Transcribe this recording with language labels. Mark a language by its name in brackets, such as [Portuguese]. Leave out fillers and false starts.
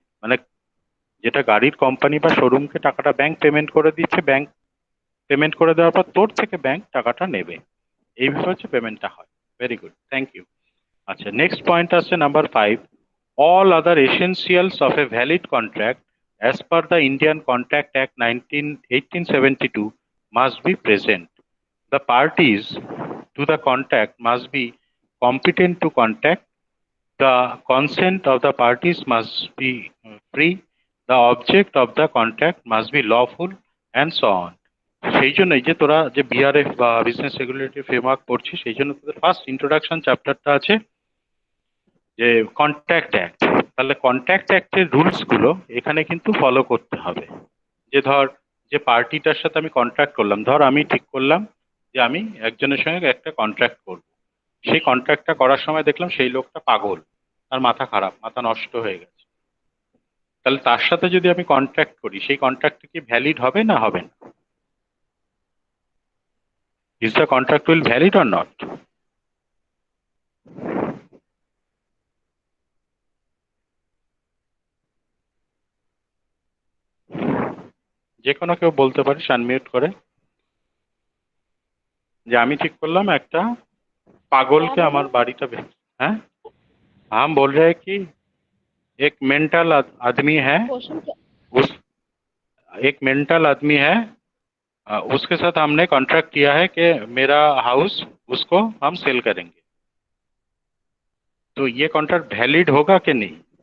[Bangla] মানে যেটা গাড়ির কোম্পানি বা শোরুমকে টাকাটা ব্যাংক পেমেন্ট করে দিচ্ছে, ব্যাংক পেমেন্ট করে দেওয়ার পর তোর থেকে ব্যাংক টাকাটা নেবে। এইভাবে হচ্ছে পেমেন্টটা হয়। [English] Very good, thank you. [Bangla] আচ্ছা, নেক্সট পয়েন্ট আসছে number 5। [English] All other essentials of a valid contract as per the Indian contract act 1872 must be present. The parties to the contract must be competent to contract. The consent of the parties must be free. The object of the contract must be lawful, and so on. [Bangla] সেই জন্য এই যে তোরা যে BRF বা business regulatory framework পড়ছিস, সেই জন্য তোদের ফার্স্ট ইন্ট্রোডাকশন চ্যাপ্টারটা আছে যে কন্ট্রাক্ট অ্যাক্ট। তাহলে কন্ট্রাক্ট অ্যাক্টের রুলস গুলো এখানে কিন্তু ফলো করতে হবে। যে ধর যে পার্টিটার সাথে আমি কন্ট্রাক্ট করলাম, ধর আমি ঠিক করলাম যে আমি একজনের সঙ্গে একটা কন্ট্রাক্ট করব। সেই কন্ট্রাক্টটা করার সময় দেখলাম সেই লোকটা পাগল, তার মাথা খারাপ, মাথা নষ্ট হয়ে গেছে। তাহলে তার সাথে যদি আমি কন্ট্রাক্ট করি, সেই কন্ট্রাক্ট কি ভ্যালিড হবে না হবে না? [English] Is the contract will valid or not? [Bangla] যে কোনো কেউ বলতে পারিস আনমিউট করে, যে আমি ঠিক করলাম একটা পাগলকে আমার बाड़ीটা हैं। [Hindi] हम बोल रहे हैं कि एक मेंटल आदमी है, उस एक मेंटल आदमी है, उसके साथ हमने कॉन्ट्रैक्ट किया है कि मेरा हाउस उसको हम सेल करेंगे, तो ये कॉन्ट्रैक्ट वैलिड होगा कि नहीं?